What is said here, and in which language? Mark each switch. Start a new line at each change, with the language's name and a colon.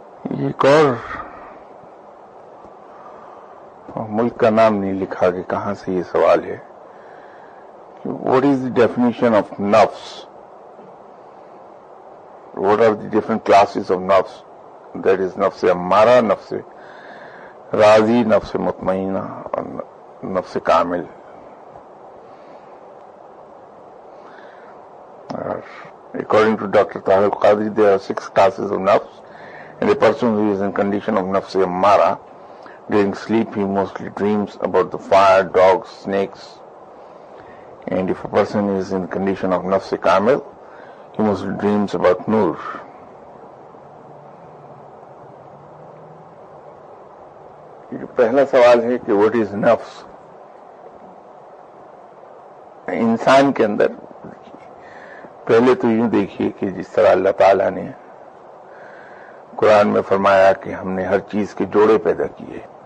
Urdu: ایک اور ملک کا نام نہیں لکھا کہ کہاں سے یہ سوال ہے.
English: What is the definition of nafs? What are the different classes of nafs? That is nafs ammara, nafs razi, nafs mutmainna, and nafs kamil. According to Dr. Tahir Qadri, there are 6 classes of nafs. And a person who is in condition of nafs ammara, during sleep he mostly dreams about the fire, dogs, snakes. And if a person is in condition of nafs kamil, he mostly dreams about nur.
Urdu: یہ پہلا سوال ہے کہ
English: what is nafs؟
Urdu: انسان کے اندر پہلے تو یوں دیکھیے کہ جس طرح اللہ تعالیٰ نے قرآن میں فرمایا کہ ہم نے ہر چیز کے جوڑے پیدا کیے.